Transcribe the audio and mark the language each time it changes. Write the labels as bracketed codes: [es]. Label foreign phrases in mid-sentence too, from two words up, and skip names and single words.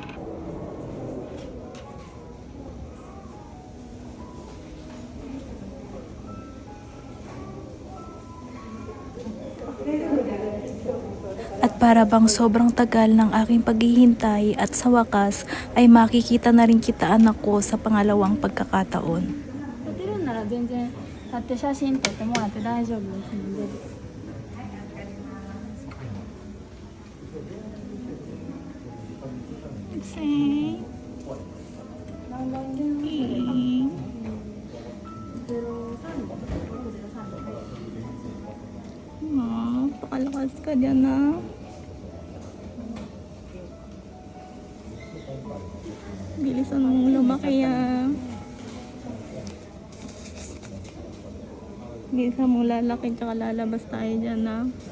[tl] At para bang sobrang tagal ng aking paghihintay at sa wakas ay makikita na rin kita anak ko sa pangalawang pagkakataon. [ja] 立てるんなら全然立って写真撮ってもらって大丈夫ですので 何番電話する [tl] Pakalakas ka dyan na. Bilisan mong lumaki Bilisan mong lalaki tsaka lalabas tayo dyan na.